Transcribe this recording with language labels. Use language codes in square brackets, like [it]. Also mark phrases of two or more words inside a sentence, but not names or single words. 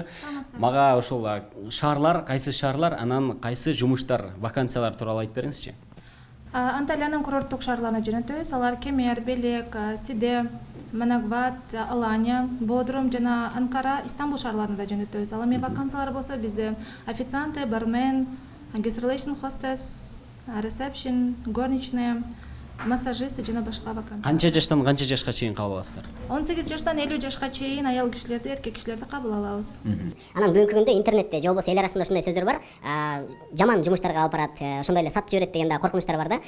[ky] Мага ушул шаарлар, кайсы шаарлар, анан кайсы жумуштар, вакансиялар тууралуу айтып бериңизчи. Анталиянын курорттук шаарларына жөнөтөбүз. Алар Кемер, Белек, Сиде, Манагват, Алания, Бодрум жана Анкара, Истанбул шаарларына жөнөтөбүз. Ал эми вакансиялар болсо бизде официанты, бармен, [en] guest relation hostess, reception, [ky] горничная, массажист жана башка вакансиялар. Канча жаштан канча жашка чейин кабыл аласыздар? 18 жаштан 50 жашка чейин аял кишилерди, эркек кишилерди кабыл алабыз. Анан бүгүнкү күндө интернетте же болбосо эл арасында ушундай сөздөр бар. Жаман жумуштарга алып барат, ошондой эле сатып жиберет деген да коркунучтар бар да.